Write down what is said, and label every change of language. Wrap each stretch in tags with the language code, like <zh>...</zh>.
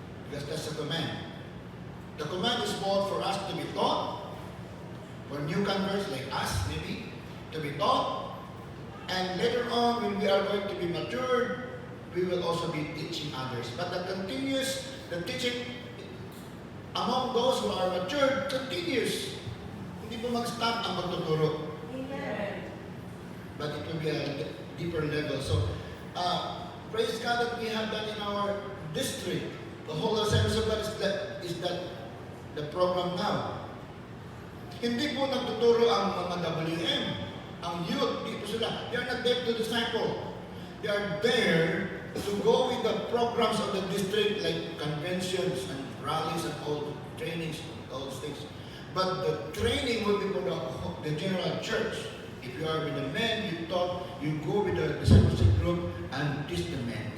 <en>Because that's the command. The command is both for us to be taught, for new converts like us, maybe, to be taught. And later on, when we are going to be matured, we will also be teaching others. But the teaching among those who are matured continues.</en> <tl>Hindi po mag-stop ang pagtuturo.</tl> <en>Amen. But it will be a deeper level. So, praise God that we have that in our district. The whole Assemblies of God is that the program now.</en> <tl>Hindi po nagtuturo ang mga WM. Ang youth, dito sila.</tl> <en>They are not there to disciple. They are there to go with the programs of the district like conventions and rallies and all trainings, all those things. But the training will be for the general church. If you are with the men, you go with the discipleship group and teach the men.</en>